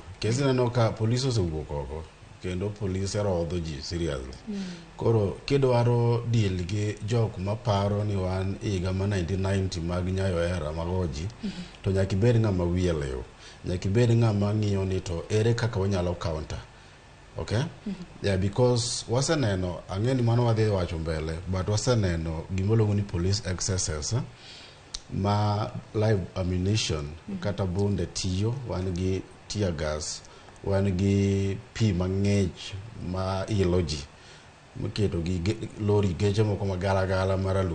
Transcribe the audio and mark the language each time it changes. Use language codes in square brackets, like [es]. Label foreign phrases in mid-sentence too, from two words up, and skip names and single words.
[luo] Kesi neno ka polisi osewuok oko kendo polisi rodho ji seriously. Koro kidwaro deal gi jok maparo ni wan higa ma 1990 mag nyayo era magoji, to nyaka ibed ng'ama wiye lew. Nyaka ibed ng'ama ng'iyo ni to ere kaka wanyalo counter. Okay? [en] Yeah, because [luo] waseneno, ang'eni mano wadhi wacho mbele, but waseneno gimoluongo ni [en] police excesses, [luo] ma [en] live ammunition [luo] kata bunde tiyo, wan gi [en] tear gas, [luo] wan gi pi mang'ich ma ilo ji, miketo gi lori geche moko magala maralum.